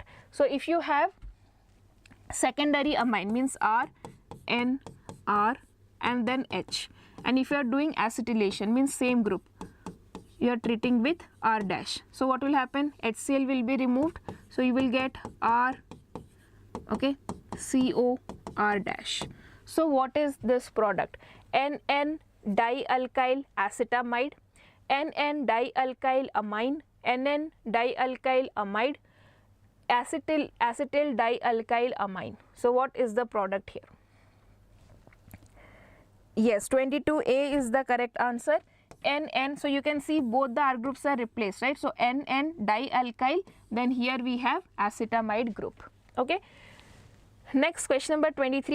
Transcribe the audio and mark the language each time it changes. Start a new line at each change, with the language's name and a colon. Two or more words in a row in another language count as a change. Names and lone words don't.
English: So if you have secondary amine, means R, N, R and then H, and if you are doing acetylation, means same group, you are treating with R dash. So what will happen? HCl will be removed, so you will get R, okay, CO, R dash. So what is this product? NN dialkyl acetamide, NN dialkyl amine, NN dialkyl amide, acetyl dialkyl amine. So what is the product here? Yes, 22A is the correct answer. NN, so you can see both the R groups are replaced, right? So NN dialkyl, then here we have acetamide group. Okay. Next, question number 23.